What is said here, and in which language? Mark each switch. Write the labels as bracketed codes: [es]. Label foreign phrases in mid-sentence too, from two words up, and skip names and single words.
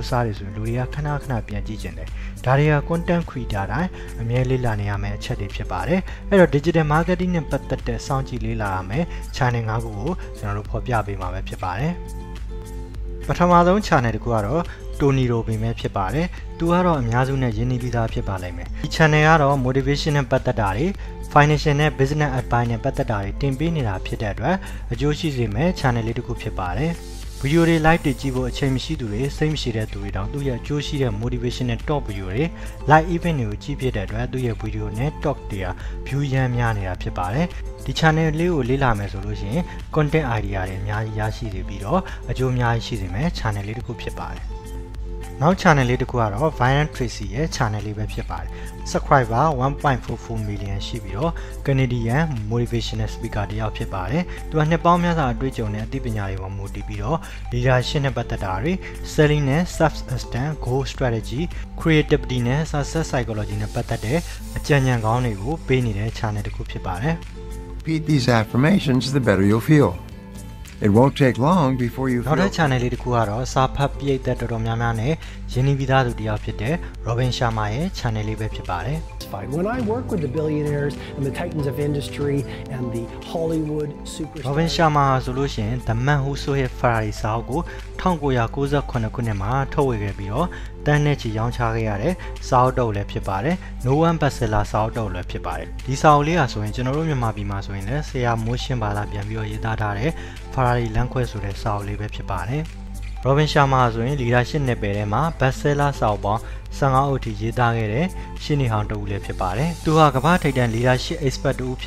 [my] အစားတွေဆိုရင်လူတွေကခဏခဏပြန်ကြည့်ကြတယ်ဒါတွေက [en] content creator [my] တိုင်းအမြဲလေ့လာနေရမယ့်အချက်တွေဖြစ်ပါတယ်အဲ့တော့ [en] digital marketing [my] နဲ့ပတ်သက်တဲ့စောင့်ကြည့်လေ့လာရမယ့် channel 5 ခုကိုကျွန်တော်တို့ဖော်ပြပေးမှာပဲဖြစ်ပါတယ်ပထမဆုံး channel တစ်ခုကတော့𝚃𝚑𝚊𝚗𝚒 ပဲဖြစ်ပါတယ် သူကတော့အများစုနဲ့ရင်းနှီးပြီးသားဖြစ်ပါလိမ့်မယ်ဒီ channel ကတော့ motivation နဲ့ပတ်သက်တာတွေ financial နဲ့ [en] business advice [my] နဲ့ပတ်သက်တာတွေတင်ပေးနေတာဖြစ်တဲ့အတွက်အကျိုးရှိစေမယ့် channel လေးတစ်ခုဖြစ်ပါတယ်ဗီဒီယိုတွေ live တွေကြည့်ဖို့အချိန်မရှိသူတွေစိတ်မရှိတဲ့သူတွေတောင်သူ့ရဲ့အကျိုးရှိတဲ့ motivation နဲ့ top ဗီဒီယိုတွေ [en] live event [my] တွေကိုကြည့်ဖြစ်တဲ့အတွက်သူ့ရဲ့ဗီဒီယိုနဲ့ talk တွေက view ရမ်း များနေတာဖြစ်ပါတယ်ဒီ channel လေးကိုလေ့လာမယ်ဆိုလို့ရှိရင် [en] content idea [my] တွေအများကြီးရရှိစေပြီးတော့အကျိုးအများ ကြီးရှိစေမယ့် channel လေးတစ်ခုဖြစ်ပါတယ်နောက် channel လေးတစ်ခုကတော့ Viral Tracy ရဲ့ channel လေးပဲဖြစ်ပါတယ် subscriber 1.44 million ရှိပြီးတော့ [en] Canadian motivational speaker [my] တယောက်ဖြစ်ပါတယ်သူကနှစ်ပေါင်းများစွာအတွေ့အကြုံနဲ့အသိပညာတွေပေါ်မူတည်ပြီးတော့ leadership နဲ့ပတ်သက်တာတွေ selling နဲ့ [en] self-esteem goal strategy creativity [my] နဲ့ [en] success psychology [my] နဲ့ပတ်သက်တဲ့အကြံဉာဏ်ကောင်းတွေကိုပေးနေတဲ့ channel တစ်ခုဖြစ်ပါတယ် [en] Repeat these affirmations, the better you'll feel. It won't take long before you feel. [my] နောက်တဲ့ channel လေးတစ်ခုကတော့စာဖတ်ပြည့်သက်တော်တော်များများနဲ့ရင်းနှီးပြီးသားသူတယောက်ဖြစ်တဲ့ Robin Sharma ရဲ့ channel လေးပဲဖြစ်ပါတယ် [en] When I work with the billionaires and the titans of industry and the Hollywood superstars [my] Robin Sharma ဆိုလို့ရှိရင် The Man Who Sold His Ferrari စာအုပ်ကို1998ခုနှစ်မှာထုတ်ဝေခဲ့ပြီးတော့တန်းနဲ့ချီရောင်းချခဲ့ရတဲ့စာအုပ်တုပ်လည်းဖြစ်ပါတယ် No One Bestseller စာအုပ်တုပ်လည်းဖြစ်ပါတယ်ဒီစာအုပ်လေးကဆိုရင်ကျွန်တော်တို့မြန်မာပြည်မှာဆိုရင်လည်းဆရာမိုးရှင်းဘာသာပြန်ပြီးတော့ရေး သားထားတဲ့ Ferrari လမ်းခွဲဆိုတဲ့စာအုပ်လေးပဲဖြစ်ပါတယ် Robin Sharma ဆိုရင် leadership နယ်ပယ်ထဲမှာ bestseller စာအုပ်ပေါင်း15 အုပ်ထိရေးသားခဲ့တဲ့ရှင်းနေဟောင်းတဦးလည်းဖြစ်ပါတယ်သူဟာကမ္ဘာထိပ်တန်း [en] leadership expert [my] တဦးဖြစ်